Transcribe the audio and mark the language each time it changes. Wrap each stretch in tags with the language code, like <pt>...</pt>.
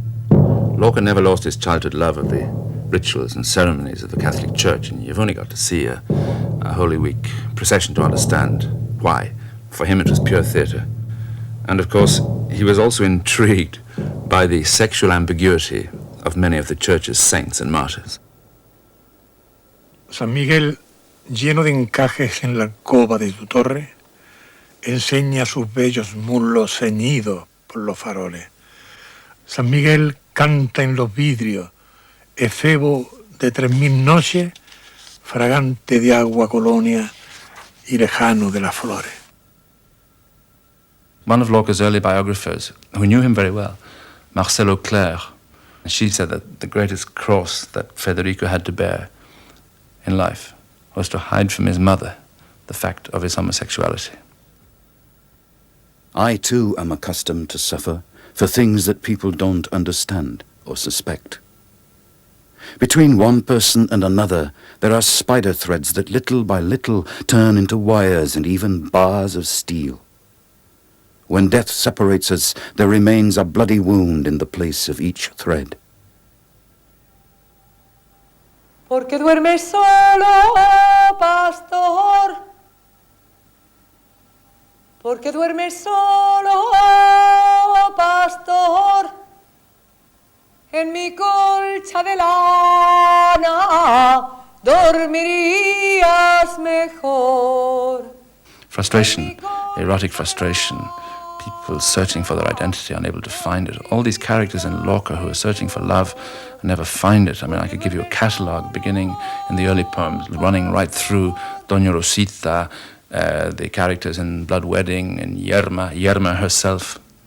<en>Lorca never lost his childhood love of the rituals and ceremonies of the Catholic Church, and you've only got to see a Holy Week procession to understand why. For him it was pure theatre. And of course, he was also intrigued by the sexual ambiguity of many of the Church's saints and martyrs.</en> <es>San Miguel, lleno de encajes en la alcoba de tu torre, enseña sus bellos muslos ceñidos por los faroles. San Miguel canta en los vidrios, efebo de 3000 noches, fragante de agua colonia y lejano de las flores.</es> <en>One of Lorca's early biographers, who knew him very well, Marcelo Claire, she said that the greatest cross that Federico had to bear in life was to hide from his mother the fact of his homosexuality. I too am accustomed to suffer for things that people don't understand or suspect. Between one person and another, there are spider threads that little by little turn into wires and even bars of steel. When death separates us, there remains a bloody wound in the place of each thread.</en> <es>Porque duermes solo, pastor. Porque duermes solo, pastor, en mi colcha de lana dormirías mejor.</es> <en>Frustration, erotic frustration, people searching for their identity, unable to find it. All these characters in Lorca who are searching for love and never find it. I mean, I could give you a catalogue beginning in the early poems, running right through Doña Rosita, the characters in Blood Wedding, and Yerma herself.</en>